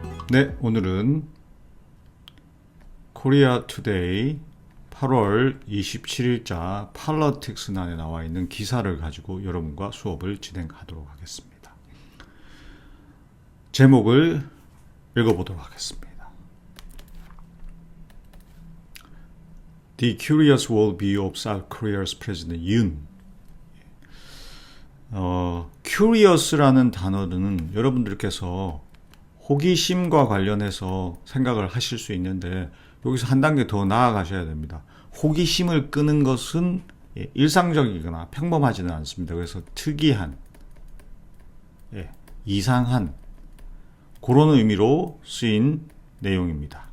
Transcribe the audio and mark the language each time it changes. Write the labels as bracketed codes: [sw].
[ko] 네, 오늘은 코리아 투데이 8월 27일자 팔러틱스란에 나와 있는 기사를 가지고 여러분과 수업을 진행하도록 하겠습니다. 제목을 읽어보도록 하겠습니다. [en] The Curious World View of South Korea's President Yoon. [ko] Curious라는 단어는 여러분들께서 호기심과 관련해서 생각을 하실 수 있는데 여기서 한 단계 더 나아가셔야 됩니다. 호기심을 끄는 것은 일상적이거나 평범하지는 않습니다. 그래서 특이한, 이상한 그런 의미로 쓰인 내용입니다.